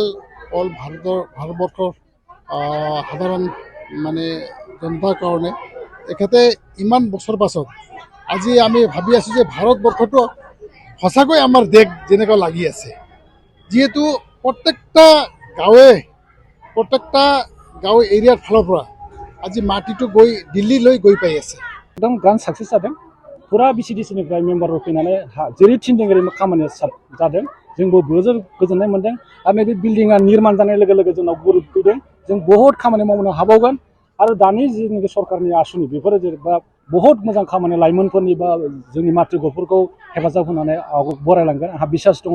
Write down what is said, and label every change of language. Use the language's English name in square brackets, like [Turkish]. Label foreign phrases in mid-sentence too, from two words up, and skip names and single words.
[Assamese] অল ভাৰতবৰ্ষৰ সাধাৰণ মানে জনতাৰ কাৰণে এখেতে ইমান বছৰ পাছত আজি আমি ভাবি আছোঁ যে ভাৰতবৰ্ষটো সঁচাকৈ আমাৰ দেশ যেনেকুৱা লাগি আছে। যিহেতু প্ৰত্যেকটা গাঁৱে এৰিয়াৰ ফালৰ পৰা আজি মাটিটো গৈ দিল্লীলৈ গৈ পাই আছে। [Bodo] एकदम [English] grand success [Bodo] जादों। फुरा भिसिडिसिनिफ्राय मेम्बारफोर फैनानै जेरै थिनदों ओरै खामानिया जादों। जोंबो जोबोर गोजोननाय मोन्दों। आरो नैबे बिल्डिङा निर्माण जानाय लोगो लोगो जोंनाव गुरुत फैदों। जों बहुद खामानि मावनो हाबावगोन। आरो दानि जिनिखि सरकारनि आसुनि बेफोरो जेनेबा बहुद मोजां खामानि लाइमोनफोरनि बा जोंनि मातृफोरखौ हेफाजाब होनानै बरायलांगोन आंहा बिसास दङ।